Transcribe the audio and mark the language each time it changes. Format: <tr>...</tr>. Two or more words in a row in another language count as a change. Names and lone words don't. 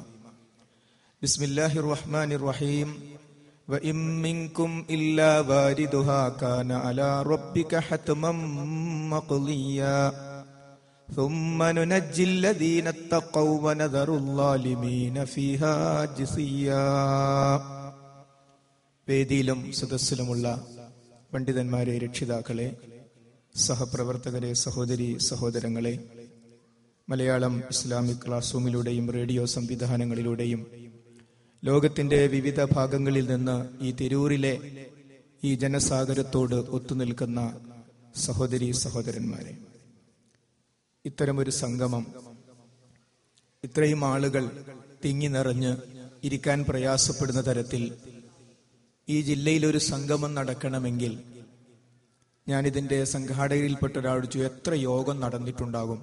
<ar>بسم الله الرحمن الرحيم. وإن منكم إلا واردها كان على ربك حتما مقضيا ثم ننجي الذين اتقوا ونذر الظالمين فيها جثيا.</ar> <ml>വേദിയിലും സദസ്സിലുമുള്ള പണ്ഡിതന്മാരെ, രക്ഷിതാക്കളെ, സഹപ്രവർത്തകരെ, സഹോദരി സഹോദരങ്ങളെ, മലയാളം ഇസ്ലാമിക് ക്ലാസ് റൂമിലൂടെയും റേഡിയോ സംവിധാനങ്ങളിലൂടെയും ലോകത്തിന്റെ വിവിധ ഭാഗങ്ങളിൽ നിന്ന് ഈ തിരൂരിലെ ഈ ജനസാഗരത്തോട് ഒത്തുനിൽക്കുന്ന സഹോദരി സഹോദരന്മാരെ, ഇത്തരമൊരു സംഗമം, ഇത്രയും ആളുകൾ തിങ്ങി നിറഞ്ഞ് ഇരിക്കാൻ പ്രയാസപ്പെടുന്ന തരത്തിൽ ഈ ജില്ലയിൽ ഒരു സംഗമം നടക്കണമെങ്കിൽ ഞാനിതിന്റെ സംഘാടകരിൽപ്പെട്ട ഒരാളോട് ചോദിച്ചു, എത്ര യോഗം നടന്നിട്ടുണ്ടാകും?</ml>